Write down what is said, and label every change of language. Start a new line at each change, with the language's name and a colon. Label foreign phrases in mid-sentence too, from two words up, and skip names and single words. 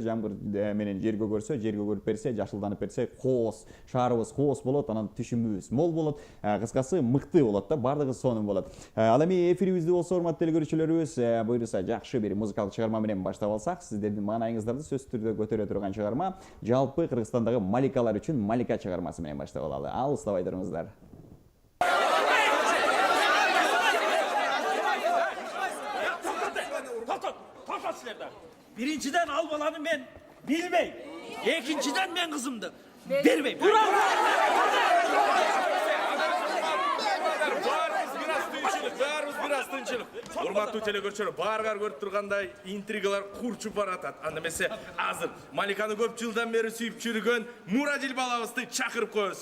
Kyrgyz: Жамгыр менен жер көгөрсө, жер көгөрүп берсе, жашылданып берсе, коос, шаарыбыз коос болот, анан түшүмүбүз мол болот. Кыскасы мыкты болот да, бардыгы сонун болот. Ал эми эфирибизди болсо, урматтуу телекөрүүчүлөрүбүз, буйруса жакшы бир музыкалык чыгарма менен баштап алсак, сиздердин маанайыңыздарды сөзсүз түрдө көтөрө турган чыгарма жалпы Кыргызстандагы маликалар үчүн Малика чыгармасы менен баштап алалы. Алыстабай туруңуздар. Биринчиден ал баланы бен билмейим. Экинчиден бен кызымды. Бермейим. Бираз тынчылык. Урматтуу телекөрүүчүлөр, баарыңар көрүп тургандай интригалар курчуп баратат. Анда эмесе азыр Маликаны көп жылдан бери сүйүп жүргөн Мурадил балабызды чакырып коебуз.